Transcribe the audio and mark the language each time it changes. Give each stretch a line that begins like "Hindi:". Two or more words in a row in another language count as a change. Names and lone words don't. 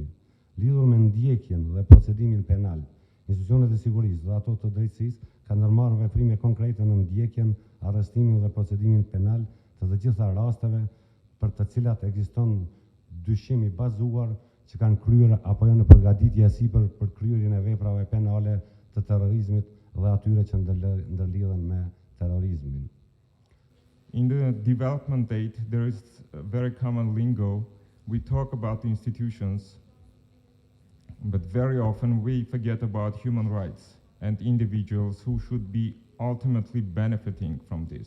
Albanian: Lidhur me ndjekjen dhe procedimin penal, institucionet e sigurisë dhe ato të drejtësisë kanë ndërmarrë veprime konkrete në ndjekjen, arrestimin dhe procedimin penal të të gjitha rasteve për të cilat ekziston dyshim i bazuar që kanë kryer apo janë në përgatitje e sipër për kryerjen e veprave penale të terrorizmit dhe atyre që ndërlidhen me terrorizmin.
English: In the development aid, there is a very common lingo. We talk about the institutions, but very often we forget about human rights and individuals who should be ultimately benefiting from this.